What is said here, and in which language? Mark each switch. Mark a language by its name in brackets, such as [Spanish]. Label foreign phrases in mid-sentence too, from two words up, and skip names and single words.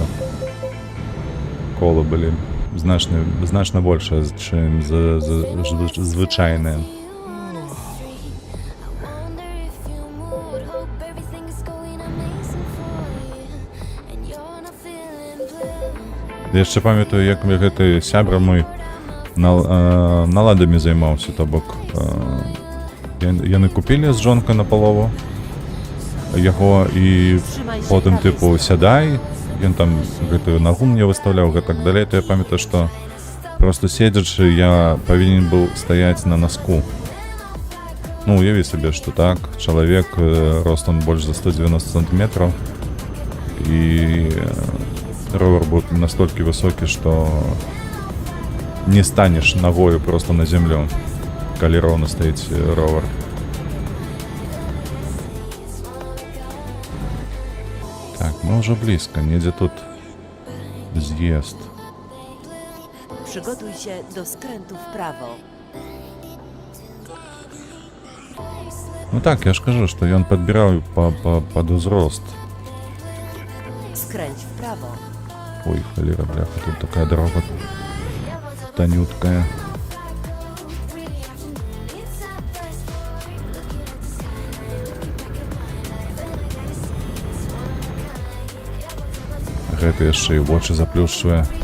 [Ukrainian] Коло були значно більше, чим звичайне. Я ще пам'ятаю, [Belarusian] як гэты сябра мой наладамі займаўся, то бок яны купілі з жонкай на палову яго і потым тыпу сядай, ён там гэтую нагу мне выстаўляў, гэтак далей, то я памятаю, што просто седзячы я павінен быў стаяць на носку. Ну, уяві сабе, што так, чалавек, рост он больш за 190 сантиметров, і ровер быў настолькі высокі, што не станеш ногою просто на землю, калі роўна стаіць ровер. Так, [Russian] мы уже близко, [Belarusian] недзе тут з'езд. [Polish] Przygotuj się do skrętu w prawo. [Belarusian] Ну так, я ж кажу, што ён падбіраў пад узрост. [Polish] Skręć w prawo. [Russian] Ой, холера, бляха, тут такая дорога тонюткая. [Belarusian] Гэты яшчэ і вочы заплюшчвае.